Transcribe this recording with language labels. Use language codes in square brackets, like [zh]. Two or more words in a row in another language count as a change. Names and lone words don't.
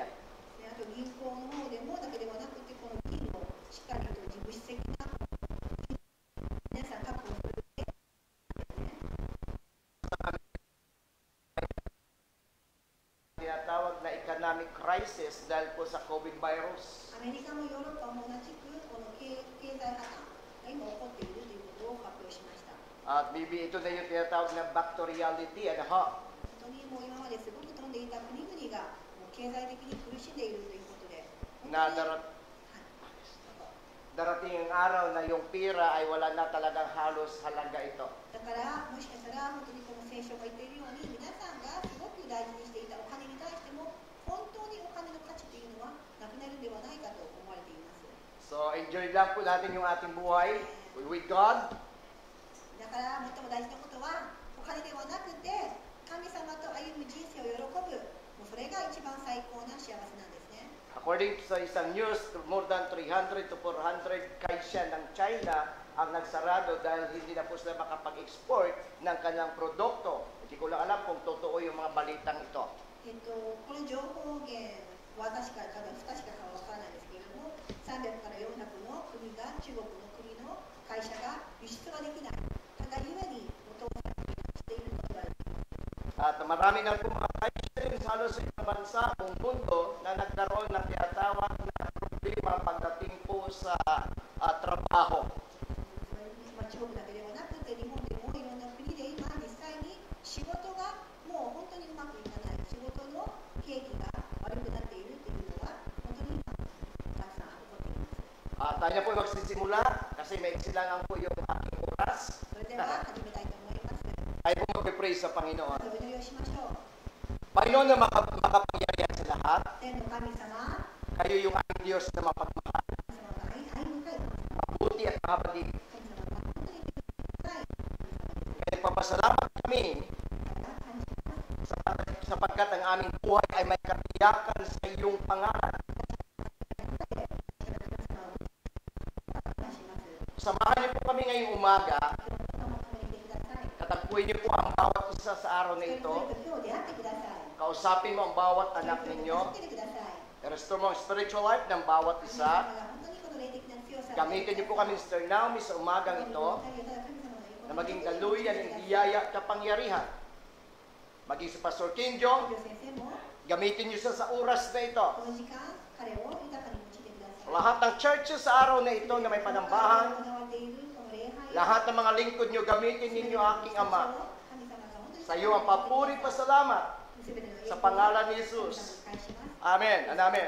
[ja] あと銀行の方でもだけではなくて、この銀をしっかりと自主的な皆さん確保する。 [tl] Tinatawag na [en] economic crisis [tl] dahil po sa COVID virus. [ja] アメリカもヨーロッパも同じくこの経済破綻が今起こっているということを発表しました。 [tl] At bibi ito na yung tinatawag na [en] back to reality. [tl] Ano ho? [ja] 本当にもう今まですごく飛んでいた国々がもう経済的に苦しんでいるということで、 [tl] Na darating ang araw na yung pira ay wala na talagang halos halaga ito. [ja] だからもしかしたら本当にこの聖書が言っているように、皆さんがすごく大事にしていたお金に対しても本当にお金の価値というのはなくなるんではないかと思われています。 [tl] So enjoy lang po natin yung ating buhay [en] with God. [ja] だから最も大事なことはお金ではなくて神様と歩む人生を喜ぶ、もうそれが一番最高な幸せなんですね。 [tl] According sa isang news, [en] more than 300 to 400 [tl] kaisya ng China ang nagsarado dahil hindi na po sila makapag-export ng kanilang produkto. Hindi ko lang alam kung totoo yung mga balitang ito. [ja] この情報源は確かか不確かかは分からないですけれども、300から400の国が、中国の国の会社が輸出ができない。ただゆえにお父さんがしていると言われています。 [tl] At marami na po mga kaisya rin sa halos sa ibang bansa, buong mundo, na nagkaroon ng tinatawag na problema pagdating po sa trabaho. [ja] 中国だけではなくて日本でもいろんな国で今実際に仕事がもう本当にうまくいかない、仕事の景気が悪くなっているというのは本当に今たくさん起こっています。 [tl] Tayo na po magsisimula kasi may lang po yung aking oras. [ja] それでは始めたいと思います。 [tl] Tayo po mag-praise sa Panginoon. [ja] お祈りをしましょう。 [tl] Panginoon na makapangyarihan sa lahat, [ja] 天の神様、 [tl] kayo yung aking Diyos na mapagmahal, [ja] 神様が愛深い、 [tl] mabuti at makabatid. [ja] 神様が本当に深い。 [tl] Kaya nagpapasalamat kami sapagkat ang aming buhay ay may katiyakan sa iyong pangalan. Samahan niyo po kami ngayong umaga. Katagpuin niyo po ang bawat isa sa araw na ito. Kausapin mo ang bawat anak ninyo. I-restore mo ang [en] spiritual life [tl] ng bawat isa. Gamitin niyo po kami, Sister Naomi, sa umagang ito na maging daluyan ng biyaya kapangyarihan. Maging si Pastor Kinjo, [ja] 先生も [tl] gamitin niyo siya sa oras na ito. [ja] この時間彼を豊かに用いてください。 [tl] Lahat ng churches sa araw na ito na may panambahan, [ja] 行われているこの礼拝 [tl] lahat ng mga lingkod niyo, gamitin ninyo aking Ama. Sa iyo ang papuri pasalamat sa pangalan ni Jesus. [en] Amen and amen.